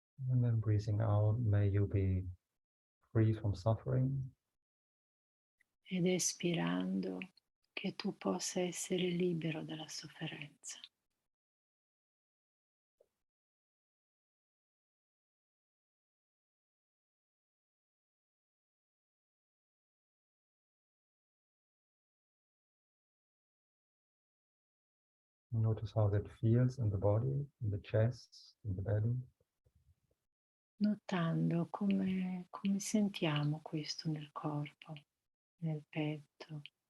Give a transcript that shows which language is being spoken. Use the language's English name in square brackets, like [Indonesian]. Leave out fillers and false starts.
[English] And then breathing out, may you be free from suffering. [Italian] Ed espirando, che tu possa essere libero dalla sofferenza. [English] Notice how that feels in the body, in the chest, in the belly. [Italian] Notando come sentiamo questo nel corpo, nel petto.